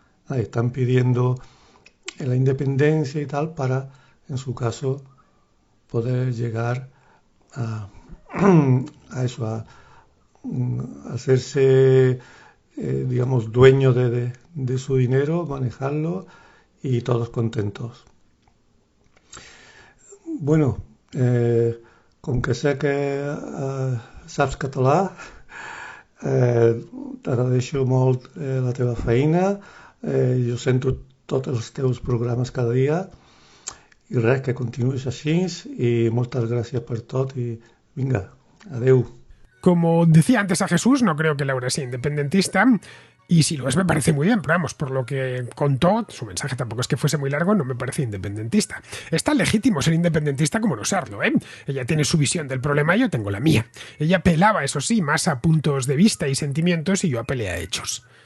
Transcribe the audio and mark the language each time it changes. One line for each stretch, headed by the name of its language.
Spanish: Están pidiendo la independencia y tal para, en su caso, poder llegar a, a eso, a hacerse, digamos, dueño de su dinero, manejarlo y todos contentos.
Catalan: Bueno, com que sé que saps català, t'agradeixo molt la teva feina, jo sento tots els teus programes cada dia i res, que continuïs així i moltes gràcies per tot i vinga, adeu.
Spanish: Como decía antes a Jesús, no creo que Laura sea independentista. Y si lo es, me parece muy bien, pero vamos, por lo que contó, su mensaje tampoco es que fuese muy largo, no me parece independentista. Es tan legítimo ser independentista como no serlo, ¿eh? Ella tiene su visión del problema y yo tengo la mía. Ella apelaba, eso sí, más a puntos de vista y sentimientos y yo apelé a hechos.